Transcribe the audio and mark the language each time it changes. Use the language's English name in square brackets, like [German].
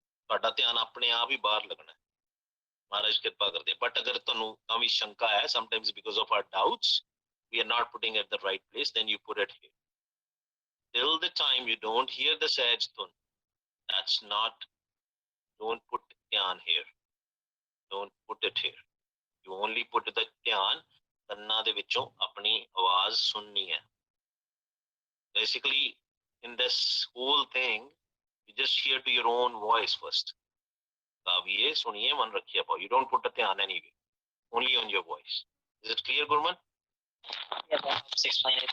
[Punjabi] ਤੁਹਾਡਾ ਧਿਆਨ ਆਪਣੇ ਆਪ ਹੀ ਬਾਹਰ ਲੱਗਣਾ ਹੈ। ਮਹਾਰਾਜ ਕਿਰਪਾ ਕਰਦੇ। ਬਟ ਅਗਰ ਤੁਹਾਨੂੰ ਤਾਂ ਵੀ ਸ਼ੰਕਾ ਹੈ, [English] sometimes because of our doubts, we are not putting at the right place, then you put it here. Till the time you don't hear the Sahaj Dhun, that's not, don't put dhyan here. Don't put it here. You only put the dhyan [Punjabi] ਕੰਨਾਂ ਦੇ ਵਿੱਚੋਂ ਆਪਣੀ ਆਵਾਜ਼ ਸੁਣਨੀ ਹੈ। [English] Basically, in this whole thing, you just hear to your own voice first. [Punjabi] गाविए, सुनिए, मन रखिए पाओ. [English] You don't put the dhyan anyway. Only on your voice. Is it clear, Gurman? Yeah, that helps explain it.